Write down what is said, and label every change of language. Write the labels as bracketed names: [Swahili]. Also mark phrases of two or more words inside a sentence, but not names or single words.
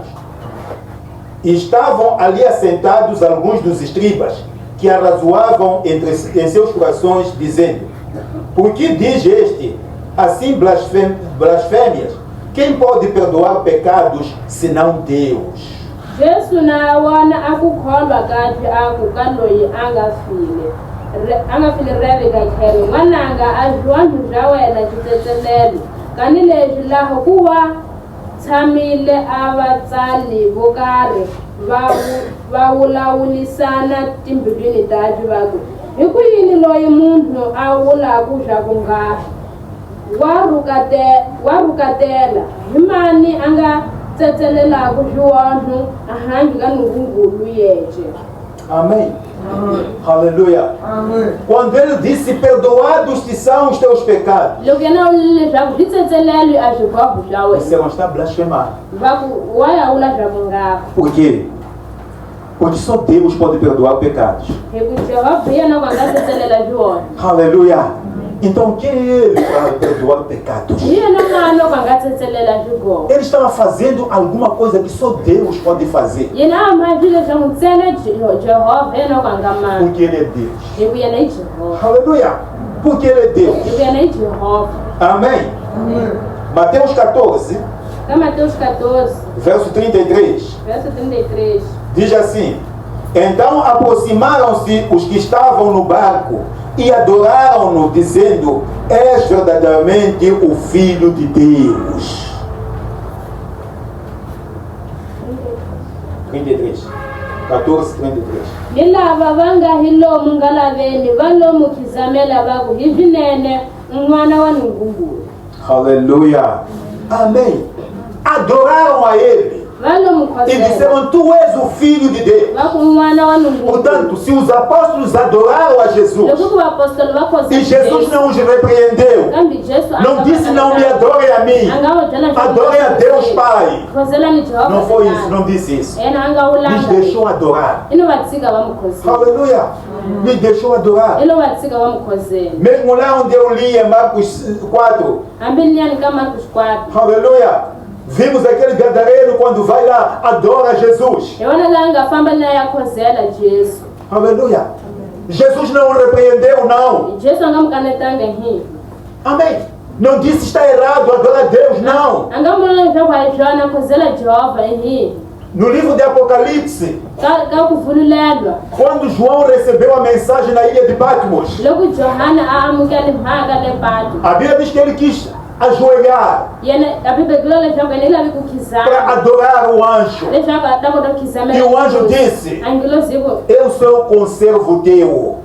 [Portuguese] E estavam ali assentados alguns dos escribas, que arrazoavam em seus corações, dizendo: Por que diz este assim blasfêmias? Quem pode perdoar pecados senão Deus? [Tsonga] Jesu na wana akukholwa kathi akukaloyi angafile reve kakhelo ngananga azwantu bya wena titsetselelo kani leswi laha kuva tshamile avatsali vo karhi va wulawulisana timbilwini taci va ku hi ku yini loyi munhu a wulaku swa ku nga wa rukatela hi mani a nga tsetselelaku swiwonhu a hangi ka Nungungulu yexe. [Portuguese] Amém. Aleluia. Quando ele disse: Perdoados te são os teus pecados, [Tsonga] Loko yena wulile leswaku swi tsetselelwi a swikwavhu swa [Portuguese] você [Tsonga] wena [Portuguese] não está blasfemando. [Tsonga] va ku wa ya wula swa ku nga [Portuguese] Por quê? Porque só Deus pode perdoar pecados. [Tsonga] hi ku Jehovha yena ku a nga tsetselela swiwona. [Portuguese] Aleluia. Então quem é ele para perdoar pecados? [Tsonga] hi yena n'wana loko a nga tsetselela swigovo [Portuguese] Ele estava fazendo alguma coisa que só Deus pode fazer. [Tsonga] yena a mali leswaku ntsena Jehovha hi yena loko a nga mali [Portuguese] Porque ele é Deus. [Tsonga] hi ku yena i Jehovha [Portuguese] Aleluia. Porque ele é Deus. [Tsonga] hi ku yena i Jehovha. [Portuguese] Amém. Mateus 14, [Tsonga] Ka Mateus 14 [Portuguese] verso 33. verso 33 Diz assim: Então aproximaram-se os que estavam no barco e adoraram-no, dizendo: És verdadeiramente o Filho de Deus. 33. 14, 33. [Tsonga] hi lava va nga hi lomu nga laveni va lomu khizamela va ku hi swinene n'wana wa Nungungulu. [Portuguese] Aleluia. Amém. Adoraram a ele [Tsonga] Va lomu [Portuguese] e [Tsonga] khosela [Portuguese] disseram: Tu és o Filho de Deus. [Tsonga] va ku n'wana wa Nungungulu. [Portuguese] Portanto, se os apóstolos adoraram a Jesus [Tsonga] Loko ku vapostoli va [Portuguese] e Jesus não os repreendeu, [Tsonga] kambe Jesu a [Portuguese] não [Tsonga] nga [Portuguese] disse: [Tsonga] va [Portuguese] Não me adorem a mim, [Tsonga] a nga va byela leswaku [Portuguese] adorem a Deus Pai. [Tsonga] khoselani Jehovha. [Portuguese] Não foi isso, não disse isso. [Tsonga] yena a nga [Portuguese] Nos [Tsonga] wulanga [Portuguese] deixou adorar. [Tsonga] i no va tshika va mu khosela [Portuguese] Aleluia. Nos deixou adorar. [Tsonga] i lo va tshika va mu khosela [Portuguese] Mesmo lá onde eu li em Marcos 4, [Tsonga] hambi niyani ka Marcos 4 [Portuguese] aleluia. Vimos aquele gadareno quando vai lá, adora Jesus. [Tsonga] hi vona laha a nga famba na ya khosela Jesu. [Portuguese] Aleluia. Jesus não o repreendeu, não. [Tsonga] Jesu a nga mu kanetanga hi [Portuguese] Amém. Não disse está errado, adora a Deus, não. [Tsonga] a nga mu vula leswaku a hi swona khosela Jehovha hi [Portuguese] No livro de Apocalipse, [Tsonga] ka ku vululelwa [Portuguese] quando João recebeu a mensagem na ilha de Patmos, [Tsonga] loko Johana a amukele mhaka le patu [Portuguese] a Bíblia diz que ele quis ajoelhar [Tsonga] yena a Bíblia vula leswaku yena i lavi ku [Portuguese] para [Tsonga] khizama [Portuguese] adorar o anjo. [Tsonga] leswaku a ta kota ku khizamela [Portuguese] E o anjo disse: [Tsonga] angilozi ku [Portuguese] Eu sou o conservo teu.